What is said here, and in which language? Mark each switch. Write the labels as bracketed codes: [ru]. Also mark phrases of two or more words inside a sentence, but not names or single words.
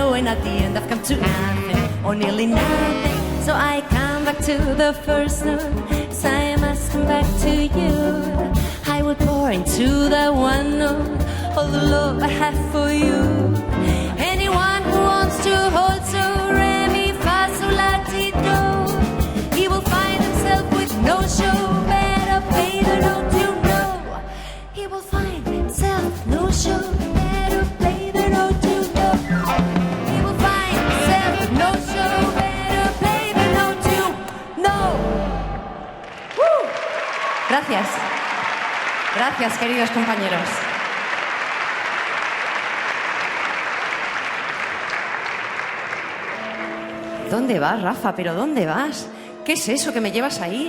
[en] at the end I've come to nothing, or nearly nothing. So I come back to the first note, so I must come back to you. I will pour into the one note all the love I have for you. Anyone who wants to hold so re mi fa sol la ti do, he will find himself with no show. Better pay the note, you know. He will find himself no show. Better pay the note, you know. He will find himself no show. Better pay the note, you know. [es] Gracias. Gracias, queridos compañeros. ¿Dónde vas, Rafa? ¿Pero dónde vas? ¿Qué es eso que me llevas ahí?